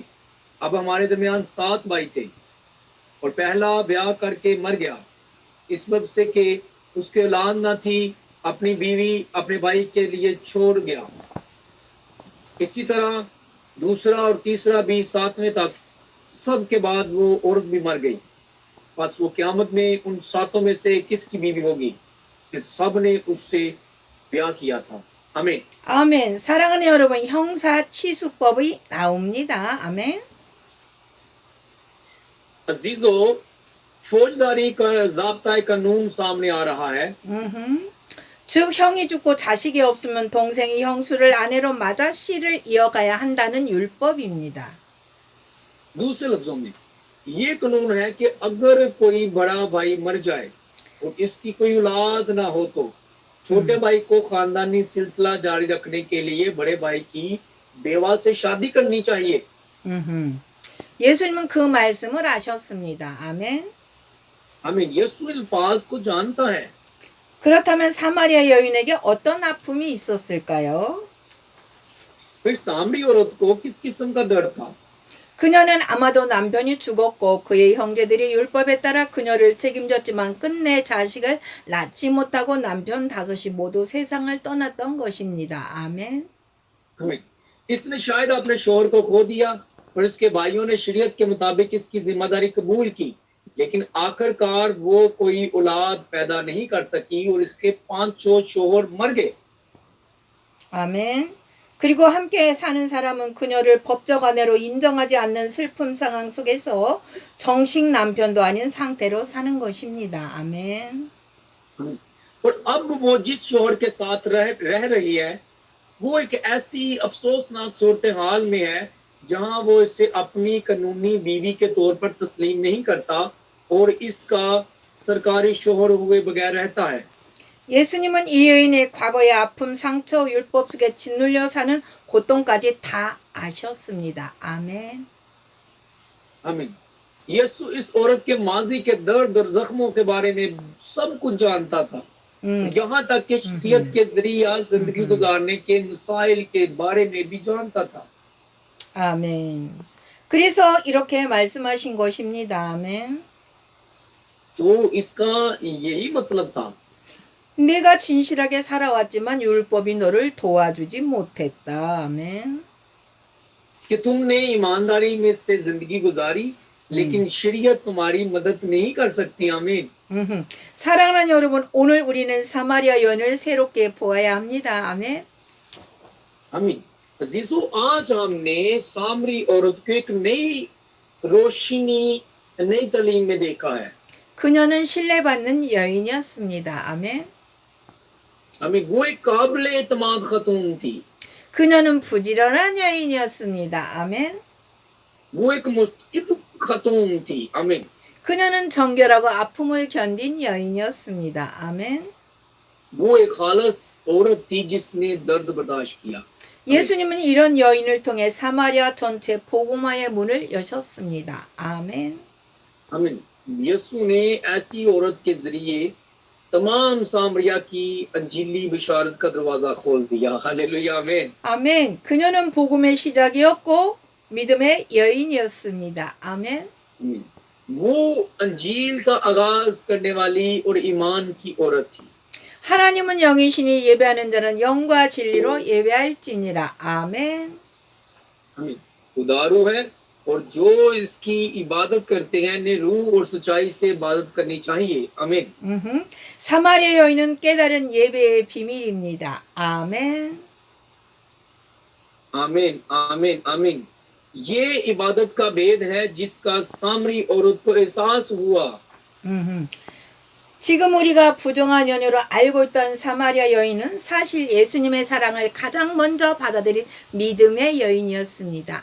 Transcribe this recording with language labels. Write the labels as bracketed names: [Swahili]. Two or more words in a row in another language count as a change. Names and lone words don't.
[Urdu] اب ہمارے درمیان 7 بھائی تھے اور پہلا بیاہ کر کے مر گیا اس وجہ سے کہ اس کے اولاد نہ تھی، اپنی بیوی اپنے بھائی کے لیے چھوڑ گیا. اسی طرح دوسرا اور تیسرا بھی 7ویں تک، سب کے بعد وہ عورت بھی مر گئی. بس وہ قیامت میں ان 7 میں سے کس کی بیوی ہوگی? کہ سب نے اس سے بیاہ کیا تھا. आमीन। [Korean] 아멘. 사랑하는 여러분, 형사치수법이 나옵니다. 아멘. [Urdu] عزیزو، فوجداری کا ضابطہ قانون سامنے آ رہا ہے. [Korean] 즉 형이 죽고 자식이 없으면 동생이 형수를 아내로 맞아 씨를 이어가야 한다는 율법입니다. [Urdu] دوسرے لفظوں میں یہ قانون ہے کہ اگر کوئی بڑا بھائی مر جائے اور اس کی کوئی اولاد نہ ہو تو چھوٹے بھائی کو خاندانی سلسلہ جاری رکھنے کے لیے بڑے بھائی کی بیوہ سے شادی کرنی چاہیے. [Korean] 예수님은 그 말씀을 아셨습니다. 아멘. [Urdu] آمین۔ یسوع الفاظ کو جانتا ہے. [Korean] 그렇다면 사마리아 여인에게 어떤 아픔이 있었을까요? [Urdu] پھر سامری عورت کو کس قسم کا درد تھا? [Korean] 그녀는 아마도 남편이 죽었고 그의 형제들이 율법에 따라 그녀를 책임졌지만 끝내 자식을 낳지 못하고 남편 5이 모두 세상을 떠났던 것입니다. 아멘. [Urdu] आमीन। اس نے شاید اپنے شوہر کو کھو دیا اور اس کے بھائیوں نے شریعت کے مطابق اس کی ذمہ داری قبول کی، لیکن آخرکار وہ کوئی اولاد پیدا نہیں کر سکی اور اس کے 5 شوہر مر گئے. [Korean] 아멘. 그리고 함께 사는 사람은 그녀를 법적 아내로 인정하지 않는 슬픔 상황 속에서 정식 남편도 아닌 상태로 사는 것입니다. 아멘. [Urdu] اور اب وہ جس شوہر کے ساتھ رہ رہی ہے وہ ایک ایسی افسوسناک صورت حال میں ہے جہاں وہ اسے اپنی قانونی بیوی کے طور پر تسلیم نہیں کرتا اور اس کا سرکاری شوہر ہوئے بغیر رہتا ہے. [Korean] 예수님은 이 여인의 과거의 아픔, 상처, 율법 속에 짓눌려 사는 고통까지 다 아셨습니다. 아멘. [Urdu] आमीन। یسوع اس عورت کے ماضی کے درد اور زخموں کے بارے میں سب کچھ جانتا تھا. یہاں تک کہ شریعت کے ذریعہ زندگی گزارنے کے مسائل کے بارے میں بھی جانتا تھا. [Korean] 아멘. 그래서 이렇게 말씀하신 것입니다. 아멘. [Urdu] تو اس کا یہی مطلب تھا. [Korean] 내가 진실하게 살아왔지만 율법이 너를 도와주지 못했다. 아멘. [Urdu] کہ تم نے ایمانداری میں سے زندگی گزاری لیکن شریعت تمہاری مدد نہیں کر سکتی. आमीन। [Korean] 사랑하는 여러분, 오늘 우리는 사마리아 여인을 새롭게 보아야 합니다. 아멘. [Urdu] आमीन। عزیزوں، آج ہم نے سامری عورت کو ایک نئی روشنی، نئی تعلیم میں دیکھا ہے. [Korean] 그녀는 신뢰받는 여인이었습니다. 아멘. [Urdu] आमीन। وہ ایک قابل اعتماد خاتون تھی. [Korean] 그녀는 부지런한 여인이었습니다. 아멘. [Urdu] وہ ایک مستعد خاتون تھی۔ آمین. [Korean] 그녀는 정결하고 아픔을 견딘 여인이었습니다. 아멘. [Urdu] وہ ایک خالص عورت تھی جس نے درد برداشت کیا. [Korean] 예수님은 이런 여인을 통해 사마리아 전체 복음화의 문을 여셨습니다. 아멘. [Urdu] आमीन। یسوع نے ایسی عورت کے ذریعے تمام سامریہ کی انجیلی بشارت کا دروازہ کھول دیا. ہللویاہ۔ آمین. [Korean] 아멘. 그녀는 복음의 시작이었고 믿음의 여인이었습니다. 아멘. [Urdu] وہ انجیل کا آغاز کرنے والی اور ایمان کی عورت تھی. [Korean] 하나님은 영이시니 예배하는 자는 영과 진리로 예배할지니라. 아멘. [Urdu] आमीन। خدارو ہے اور جو اس کی عبادت کرتے ہیں نے روح اور سچائی سے عبادت کرنی چاہیے. आमीन। [Korean] 사마리아 여인은 깨달은 예배의 비밀입니다. 아멘. [Urdu] आमीन। आमीन। आमीन। یہ عبادت کا بھید ہے جس کا سامری عورت کو احساس ہوا. [Korean] 지금 우리가 부정한 연유로 알고 있던 사마리아 여인은 사실 예수님의 사랑을 가장 먼저 받아들인 믿음의 여인이었습니다.